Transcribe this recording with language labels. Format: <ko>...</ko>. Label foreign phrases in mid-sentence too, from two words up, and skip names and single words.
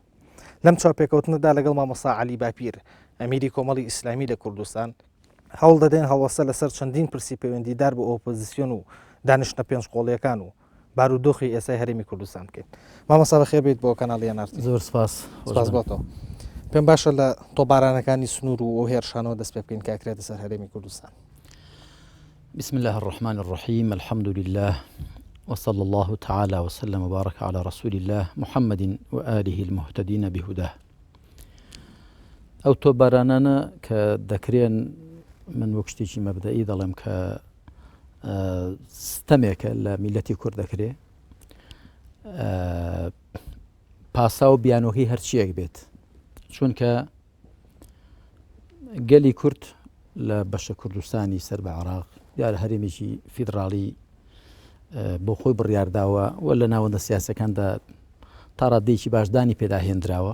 <ckb>لەم چاپێکەوتنەدا لەگەڵ مامۆستا عەلی باپیر ئەمیری کۆمەڵی ئیسلامی لە کوردستان هەوڵ دەدەین هەڵوەسە لەسەر چەندین پرسی پەیوەندیدار بە ئۆپۆزیسیۆن و دانیشتە پێنجقۆڵیەکان و بارودۆخی ئێسای هەرێمی کوردستان بکەین. مامۆستا بەخێر بێت بۆ کەناڵیان ئارتی. زۆر سپاس بۆتەوە. پێم باشە لە تۆبارانەکانی سنوور و ئەو هێرشانەوە دەست پێ بکەین کاکرێتە سەر هەرێمی کوردستان.</ckb> <ar>بسم الله الرحمن الرحيم الحمد لله وصلى الله تعالى وسلم وبارك على رسول الله محمد وآله المهتدين بهداه.</ar> <ckb>أو تۆبارانانە کە دەکرێن من وەک شتێکی مەبدەئی دەڵێم کە ستەمێکە لە میلەتی کورد دەکرێ پاسا و بیانۆکی هەرچیەک بێت چونکە گەلی کورد لە بەشە کوردستانی سەر بە عێراق دیارە هەرێمێکی فیدراڵی بۆ خۆی بڕیارداوە و لە ناوەندە سیاسەکاندا تا ڕادەیەکی باشدانی پێداهێنراوە.</ckb>